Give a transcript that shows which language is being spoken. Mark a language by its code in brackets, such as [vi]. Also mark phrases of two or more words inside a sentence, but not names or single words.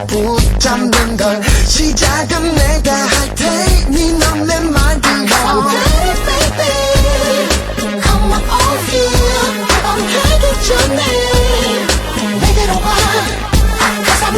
[ko] 붙잡는 걸 시작은 내가 할 테니 넌 내 말 [en] 들어 I'm ready baby Come on here I'm taking your name [ko] 내게로 와 [en] Cause I'm